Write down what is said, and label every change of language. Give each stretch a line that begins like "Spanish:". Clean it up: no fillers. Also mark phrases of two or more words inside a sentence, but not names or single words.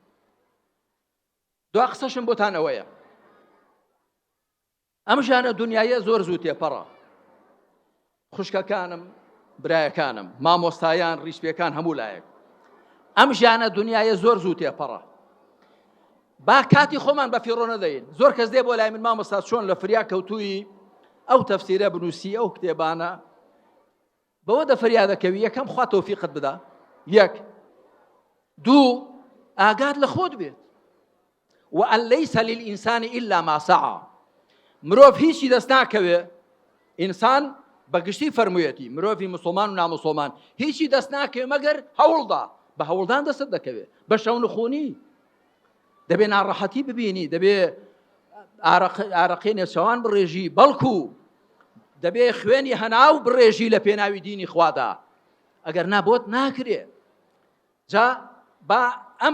Central Kurdish: دوا قسەشم بۆتان ئەوەیە ئەم ژانە دنیایە زۆر زوو تێپەڕە خوشکەکانم برایەکانم مامۆستایان ڕیشپێکان هەموو لایەک ئەم ژانە دنیایە زۆر زوو تێپەڕە با کاتی خۆمان بە فیڕۆ نەدەین زۆر کەس دێ بۆ لای من مامۆستا چۆن لە فریا کەوتووی ئەو تەفسیرە بنووسی ئەو کتێبانە بەوە دەفریا دەکەوی یەکەم خوا تەوفیقت بدا یەک دوو ئاگات لە خۆت بێت
Arabic: وأن ليس للإنسان إلا ما سعى
Central Kurdish: مرۆڤ هیچی دەست ناکەوێ ئینسان بەگشتی فەرموویەتی مرۆڤی مسڵمان و نامسڵمان هیچی دەست ناکەوێ مەگەر هەوڵدا بە هەوڵدان دەست دەکەوێت بە شەو نخوونی دەبێ ناڕەحەتی ببینی دەبێ ئارەقەی نێچەوان بڕێژی بەڵکو دەبێ خوێنی هەناو بڕێژی لە پێناوی دینی خوادا ئەگەر نابۆت ناکرێ جا با ئەم